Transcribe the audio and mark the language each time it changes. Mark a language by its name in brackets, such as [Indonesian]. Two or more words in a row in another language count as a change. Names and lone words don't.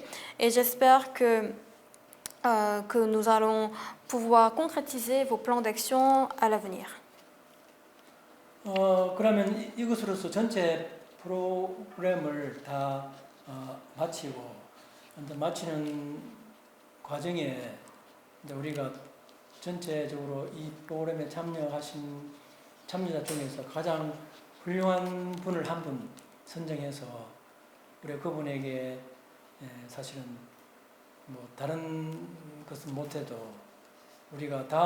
[French] Et j'espère que nous allons pouvoir concrétiser vos plans d'action à l'avenir. [Korean] 그러면 이것으로서 전체 프로그램을 다 마치고 이제 마치는 과정에 이제 우리가 전체적으로 이 프로그램에 참여자 중에서 가장 훌륭한 분을 한 분 선정해서 우리 그분에게 사실은 뭐 다른 것은 못해도 우리가